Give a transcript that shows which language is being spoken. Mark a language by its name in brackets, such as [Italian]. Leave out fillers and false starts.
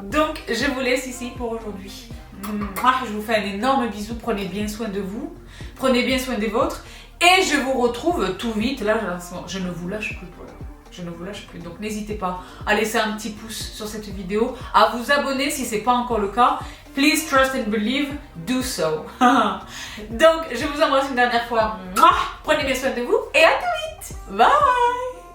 [French] Donc, je vous laisse ici pour aujourd'hui. Je vous fais un énorme bisou, prenez bien soin de vous, prenez bien soin des vôtres, et je vous retrouve tout vite. Là, je ne vous lâche plus. Je ne vous lâche plus, donc n'hésitez pas à laisser un petit pouce sur cette vidéo, à vous abonner si ce n'est pas encore le cas. [English] Please trust and believe, do so. [French] Donc, je vous embrasse une dernière fois. Prenez bien soin de vous et à très vite. Bye.